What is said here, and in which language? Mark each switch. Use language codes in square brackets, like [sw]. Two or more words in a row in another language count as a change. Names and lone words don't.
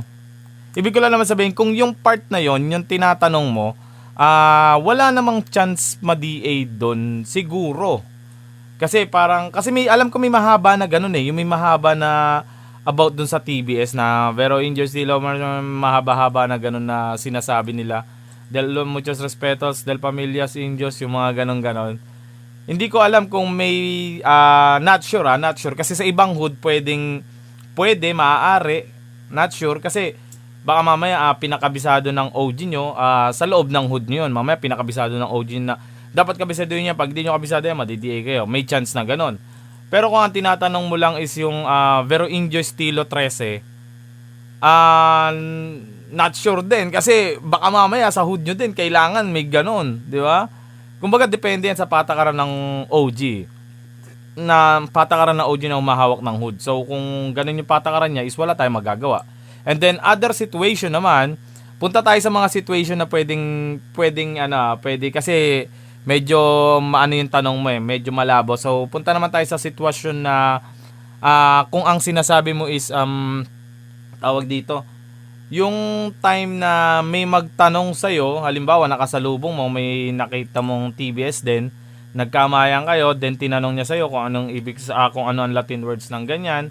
[tl] Ibig ko lang naman sabihin, kung yung part na yon, yung tinatanong mo, wala namang chance ma-DA doon, siguro. Kasi alam ko may mahaba na ganon yung may mahaba na about dun sa TBS na Vero Indio Stilo, mahaba-haba na ganun na sinasabi nila. [es] Del muchos respetos, del Familias Indios, [tl] yung mga ganun-ganon. Hindi ko alam kung may, [en] not sure [tl] kasi sa ibang hood maaari, [en] not sure, [tl] kasi baka mamaya pinakabisado ng OG nyo, sa loob ng hood nyo yun, mamaya pinakabisado ng OG na, dapat kabisado yun yan, pag di nyo kabisado yan, madi-DA kayo, may chance na ganun. Pero kung ang tinatanong mo lang is yung Vero Indio Stilo 13, [en] not sure [tl] din. Kasi baka mamaya sa hood nyo din, kailangan may ganun. Di ba? Kumbaga depende yan sa patakaran ng OG. Patakaran ng OG na umahawak ng hood. So kung ganun yung patakaran niya is wala tayong magagawa. [en] And then other situation [tl] naman, punta tayo sa mga situation na pwede kasi medyo yung tanong mo medyo malabo. So punta naman tayo sa sitwasyon na kung ang sinasabi mo is tawag dito, yung time na may magtanong sa iyo, halimbawa nakasalubong mo, may nakita mong TBS din, nagkamayan kayo, then tinanong niya sa iyo kung anong kung ano ang [en] Latin words [tl] ng ganyan.